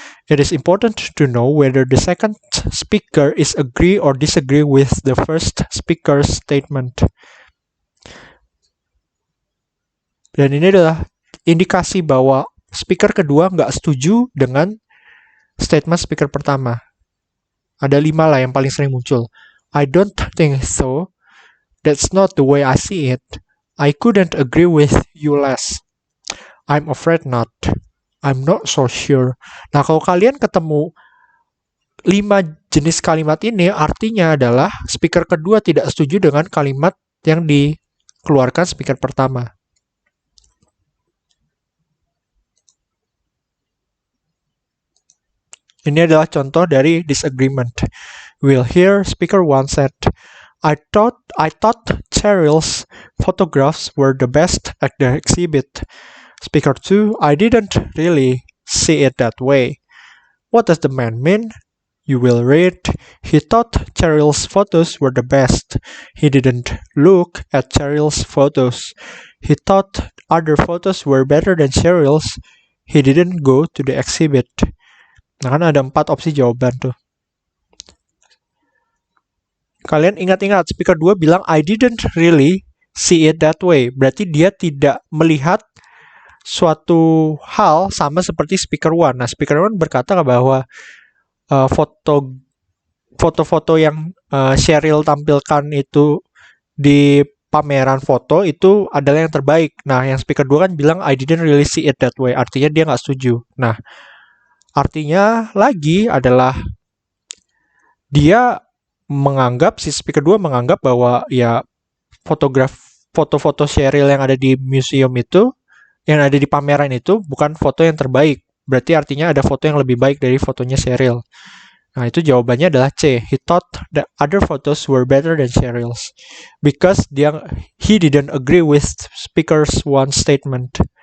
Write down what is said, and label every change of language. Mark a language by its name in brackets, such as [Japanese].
[English] It is important to know whether the second speaker is agree or disagree with the first speaker's statement. [Indonesian] Dan ini adalah indikasi bahwa speaker kedua nggak setuju dengan statement speaker pertama. Ada 5 lah yang paling sering muncul. [English] I don't think so. That's not the way I see it. I couldn't agree with you less. I'm afraid not. I'm not so sure. [Indonesian] Nah, kalau kalian ketemu 5 jenis kalimat ini, artinya adalah speaker kedua tidak setuju dengan kalimat yang dikeluarkan speaker pertama. Ini adalah contoh dari disagreement. [English] We'll hear speaker 1 said, I thought Cheryl's photographs were the best at the exhibit. Speaker 2, I didn't really see it that way. What does the man mean? You will read, he thought Cheryl's photos were the best. He didn't look at Cheryl's photos. He thought other photos were better than Cheryl's. He didn't go to the exhibit. [Indonesian] Nah, kan ada 4 opsi jawaban tuh. Kalian ingat-ingat, speaker 2 bilang, [English] I didn't really see it that way. [Indonesian] Berarti dia tidak melihat suatu hal sama seperti speaker 1. Nah, speaker 1 berkata bahwa foto-foto yang Cheryl tampilkan itu di pameran foto itu adalah yang terbaik. Nah, yang speaker 2 kan bilang [English] I didn't really see it that way. [Indonesian] Artinya dia nggak setuju. Nah, artinya lagi adalah dia menganggap, si speaker 2 menganggap bahwa ya foto-foto Cheryl yang ada di museum itu, yang ada di pameran itu bukan foto yang terbaik. Berarti artinya ada foto yang lebih baik dari fotonya Cheryl. Nah, itu jawabannya adalah C. [English] He thought the other photos were better than Cheryl's because he didn't agree with speaker's one statement.